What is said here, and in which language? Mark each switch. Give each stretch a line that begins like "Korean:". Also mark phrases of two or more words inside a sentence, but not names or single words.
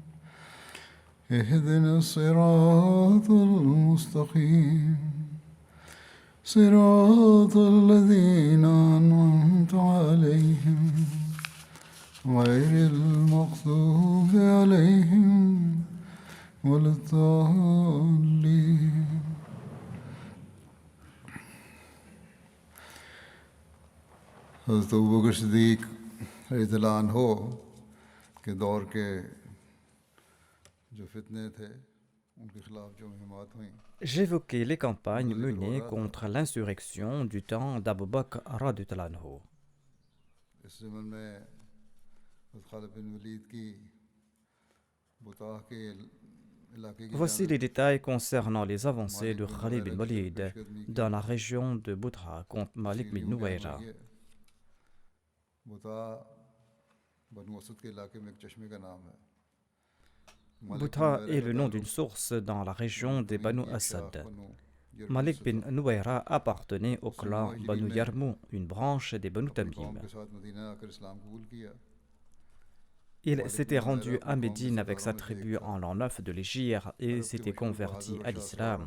Arabic: اهدنا الصراط المستقيم صراط الذين أنعمت عليهم غير المغضوب عليهم ولا الضالين.
Urdu: حضرت ابو بکر صدیق
Arabic: رضی اللہ عنہ
Urdu: کے دور کے جو فتنے تھے ان کے خلاف جو مہمات ہوئیں.
French: J'évoquais les campagnes menées contre l'insurrection du temps d'Abu Bakr
Arabic: رضي الله عنه.
Urdu: اس زمن میں حضرت خالد بن ولید کی بطاح کے علاقے کی
French: Voici les détails concernant les avancées de Khalid bin Walid dans la région de Boutha contre Malik bin Nuwayra.
Urdu: بطاح بنو اسد کے علاقے میں ایک چشمے کا نام ہے.
French: Boutha est le nom d'une source dans la région des Banu Asad. Malik bin Nuwayra appartenait au clan Banu Yarmou, une branche des Banu Tamim. Il s'était rendu à Médine avec sa tribu en l'an 9 de l'Hégire et s'était converti à l'islam.